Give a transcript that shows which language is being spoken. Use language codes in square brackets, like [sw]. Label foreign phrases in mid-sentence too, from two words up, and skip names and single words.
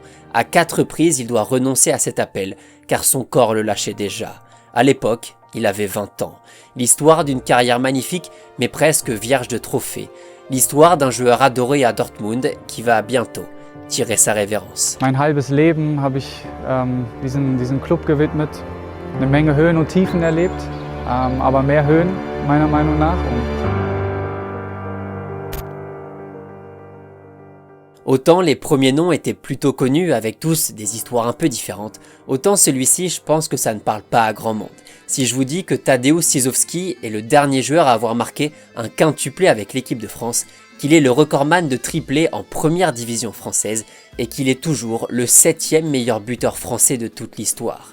[fr] À 4 reprises, il doit renoncer à cet appel, car son corps le lâchait déjà. À l'époque, il avait 20 ans. L'histoire d'une carrière magnifique, mais presque vierge de trophées. L'histoire d'un joueur adoré à Dortmund qui va bientôt tirer sa révérence. [de] Mein halbes Leben habe ich diesem Club gewidmet, eine Menge Höhen und Tiefen erlebt, aber mehr Höhen meiner Meinung nach. [fr] Autant les premiers noms étaient plutôt connus avec tous des histoires un peu différentes, autant celui-ci je pense que ça ne parle pas à grand monde. Si je vous dis que Tadeusz Cizowski est le dernier joueur à avoir marqué un quintuplé avec l'équipe de France, qu'il est le recordman de triplé en première division française et qu'il est toujours le 7e meilleur buteur français de toute l'histoire.